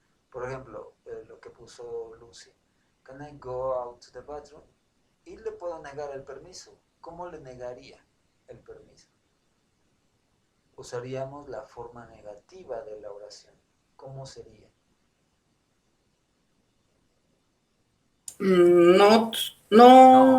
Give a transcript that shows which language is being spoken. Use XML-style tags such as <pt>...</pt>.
<es>Por ejemplo, lo que puso Lucy.</es> <en>Can I go out to the bathroom?</en> <es>Y le puedo negar el permiso. ¿Cómo le negaría el permiso? Usaríamos la forma negativa de la oración. ¿Cómo sería?</es> <en>Not.</en> <es>No.</es>